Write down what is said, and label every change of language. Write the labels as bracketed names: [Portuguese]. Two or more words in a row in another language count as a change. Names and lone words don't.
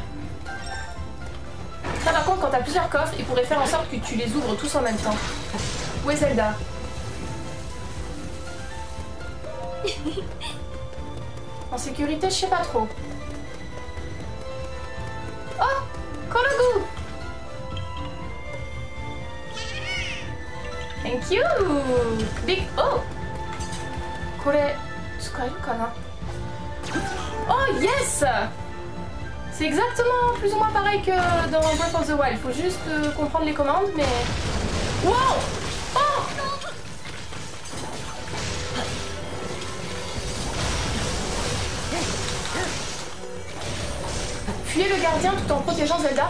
[French] Ça par contre, quand t'as plusieurs coffres, il pourrait faire en sorte que tu les ouvres tous en même temps. Où est Zelda? En sécurité, je sais pas trop. Oh! Korogu! [English] Thank you! Big... [Japanese] Oh! これ使えるかな? [English] Oh yes! [French] C'est exactement plus ou moins pareil que dans Breath of the Wild. Il faut juste comprendre les commandes, mais... Wow! Oh! Fuyez le gardien tout en protégeant Zelda.